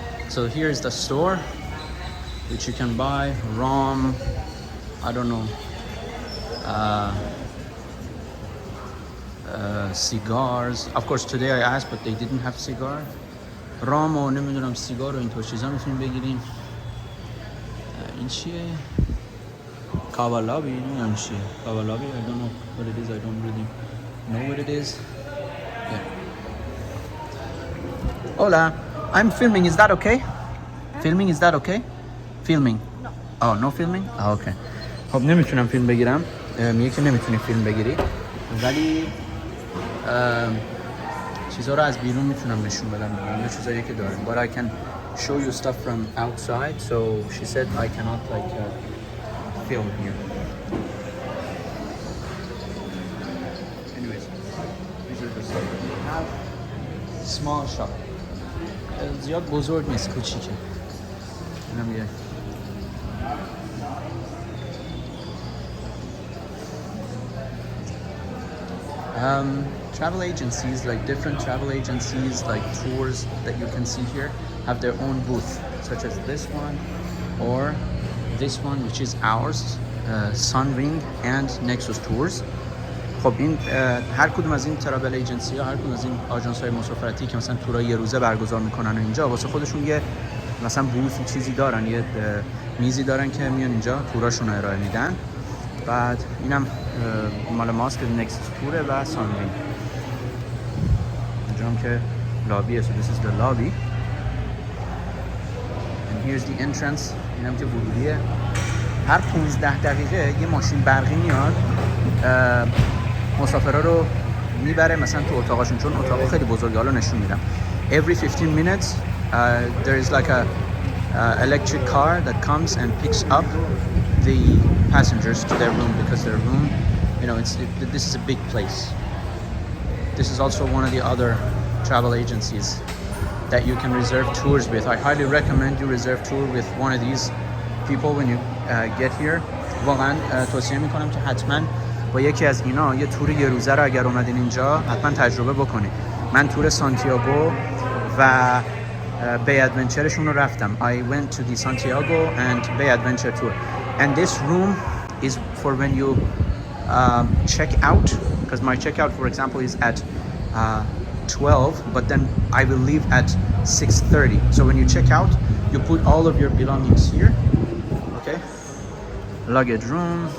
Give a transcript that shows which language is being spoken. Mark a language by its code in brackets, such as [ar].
[en] So here's the store, which you can buy rum, I don't know, cigars. Of course today I asked but they didn't have cigar. [fa] رام و نمیدونم سیگار و اینطور چیزا میتونیم بگیریم. این چیه؟ کاوالابی نمیدونم چیه. [en] کاوالابی I don't know what it is. I don't really know what it is. Yeah. Hola, I'm filming. Is that okay? Filming, is that okay? Filming. No. Oh, no filming? Ah, okay. [fa] خب نمیتونم فیلم بگیرم. میگه که نمیتونی فیلم بگیری. ولی چیزا رو از بیرون میتونم نشون بدم. اون چیزایی که داریم. [en] But I can show you stuff from outside. So she said I cannot like film here. Anyways, these are the stuff that we have. Small shop. [fa] زیاد بزرگ نیست، کوچیکه. اینم یه [en] travel agencies, like different travel agencies, like tours that you can see here, have their own booth, such as this one or this one, which is ours, Sunwing and Nexus Tours. [fa] خب این هر کدوم از این ترافل ایجنسی ها، هر کدوم از این آژانس های مسافرتی که مثلا تورای یه روزه برگزار میکنن و اینجا واسه خودشون یه مثلا بوثی چیزی دارن، یه میزی دارن که میان اینجا توراشون رو ارائه میدن. بعد اینم مال ماست که نکست توره و سانوینگ. اینجا هم که لابیه. [en] So this is the lobby and here's the entrance. [fa] اینم که ورودیه. هر 15 دقیقه یه ماشین برقی میاد مسافرها رو میبره مثلا تو اتاقاشون، چون اتاقا خیلی بزرگه. حالا نشون میدم. [en] Every 15 minutes there is like a electric car that comes and picks up the passengers to their room, because their room, you know, this is a big place. This is also one of the other travel agencies that you can reserve tours with. I highly recommend you reserve tour with one of these people when you get here. [fa] واقعا توصیه میکنم که حتما با یکی از اینا یه تور یه روزه رو اگر اومدین اینجا حتما تجربه بکنید. من تور سانتیاگو و بی ادونچرشون رو رفتم. [en] I went to the Santiago and Bay Adventure tour. And this room is for when you check out, because my checkout, for example, is at 12, but then I will leave at 6:30. So when you check out, you put all of your belongings here. Okay. Luggage room.